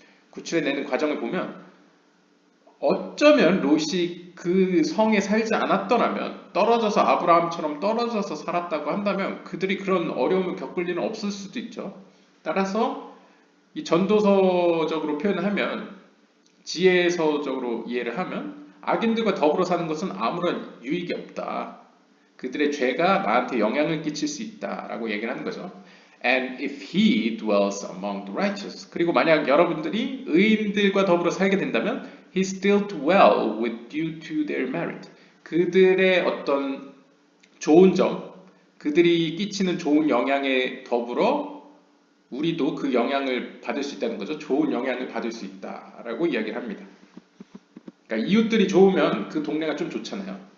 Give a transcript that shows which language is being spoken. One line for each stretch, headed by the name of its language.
Korean: 구출해내는 과정을 보면 어쩌면 롯이 그 성에 살지 않았더라면 떨어져서 아브라함처럼 떨어져서 살았다고 한다면 그들이 그런 어려움을 겪을 일은 없을 수도 있죠. 따라서 이 전도서적으로 표현을 하면 지혜서적으로 이해를 하면 악인들과 더불어 사는 것은 아무런 유익이 없다. 그들의 죄가 나한테 영향을 끼칠 수 있다라고 얘기를 하는 거죠.
English: And if he dwells among the righteous.
Korean: 그리고 만약 여러분들이 의인들과 더불어 살게 된다면
English: he still dwell with due to their merit.
Korean: 그들의 어떤 좋은 점, 그들이 끼치는 좋은 영향에 더불어 우리도 그 영향을 받을 수 있다는 거죠. 좋은 영향을 받을 수 있다라고 이야기를 합니다. 그러니까 이웃들이 좋으면 그 동네가 좀 좋잖아요.